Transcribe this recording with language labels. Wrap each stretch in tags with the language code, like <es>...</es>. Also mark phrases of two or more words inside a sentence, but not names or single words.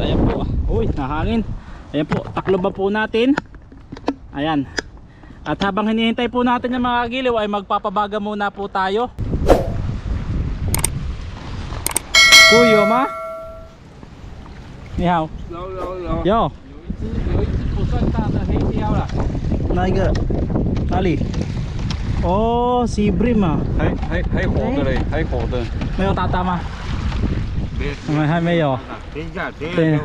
<tl>Ayan po, uy, nahangin. Ayan po, takloban po natin. Ayan. At habang hinihintay po natin yung mga kagiliw, ay magpapabaga muna po tayo. Kuyo ma?</tl> <zh>你好. Yo. 有一只不算大的黑雕了，哪一个？哪里？哦，</zh> <en>sea bream</en> <zh>啊，还活的嘞，还活的。没有打打吗？还没有。等一下，等一对</zh>